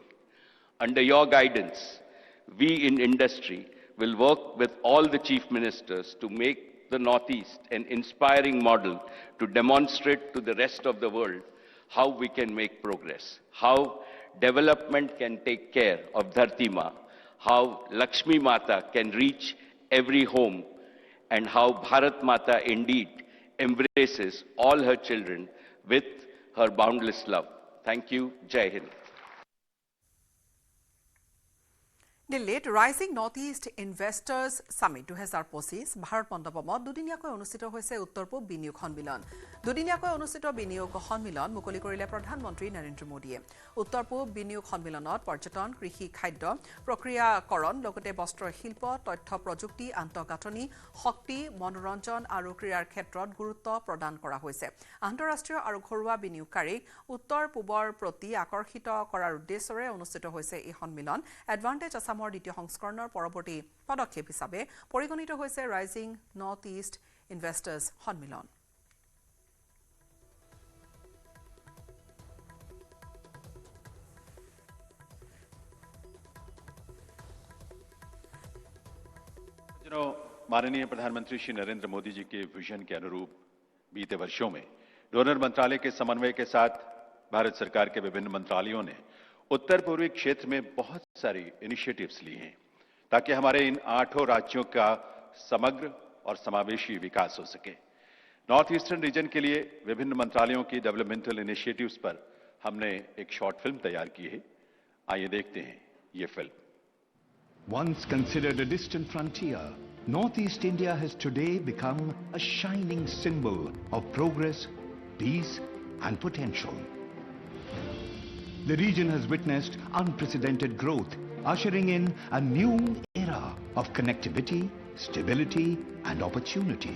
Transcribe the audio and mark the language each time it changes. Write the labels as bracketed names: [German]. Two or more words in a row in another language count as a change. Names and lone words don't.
[English] Under your guidance, we in industry will work with all the chief ministers to make the Northeast an inspiring model to demonstrate to the rest of the world how we can make progress, how development can take care of Dharti Ma, how Lakshmi Mata can reach every home, and how Bharat Mata indeed embraces all her children with her boundless love. Thank you. Jai Hind. [Assamese] দিল্লীত ৰাইজিং নৰ্থ ইষ্ট ইনভেষ্টাৰ্ছ সামিট 2025 ভাৰত মণ্ডপমত দুদিনীয়াকৈ অনুষ্ঠিত হৈছে উত্তৰ পূব বিনিয়োগ সন্মিলন। দুদিনীয়াকৈ অনুষ্ঠিত বিনিয়োগ সন্মিলন মুকলি কৰিলে প্ৰধানমন্ত্ৰী নৰেন্দ্ৰ মোদীয়ে। উত্তৰ পূব বিনিয়োগ সন্মিলনত পৰ্যটন, কৃষি, খাদ্য, প্ৰক্ৰিয়াকৰণ, লগতে বস্ত্ৰ শিল্প, তথ্য প্ৰযুক্তি, আন্তঃগাঁথনি, শক্তি, মনোৰঞ্জন আৰু ক্ৰীড়াৰ ক্ষেত্ৰত গুৰুত্ব প্ৰদান কৰা হৈছে। আন্তঃৰাষ্ট্ৰীয় আৰু ঘৰুৱা বিনিয়োগকাৰীক উত্তৰ পূবৰ প্ৰতি আকৰ্ষিত কৰাৰ উদ্দেশ্যৰে অনুষ্ঠিত হৈছে এই সন্মিলন। এডভান্টেজ আছামৰ দ্বিতীয় সংস্কৰণৰ পৰৱৰ্তী পদক্ষেপ হিচাপে পৰিগণিত হৈছে ৰাইজিং নৰ্থ ইষ্ট ইনভেষ্টাৰ্ছ সন্মিলন। [Hindi] माननीय प्रधानमंत्री श्री नरेंद्र मोदी जी के विजन के अनुरूप बीते वर्षों में डोनर मंत्रालय के समन्वय के साथ भारत सरकार के विभिन्न मंत्रालयों ने उत्तर पूर्वी क्षेत्र में बहुत सारी इनिशिएटिव्स ली हैं ताकि हमारे इन 8 राज्यों का समग्र और समावेशी विकास हो सके। नॉर्थ ईस्टर्न रीजन के लिए विभिन्न मंत्रालयों की [English] developmental initiatives [Hindi] पर हमने एक [English] short film [Hindi] तैयार की है। आइए देखते हैं ये फिल्म। [English] Once considered a distant frontier, Northeast India has today become a shining symbol of progress, peace and potential. The region has witnessed unprecedented growth, ushering in a new era of connectivity, stability and opportunity.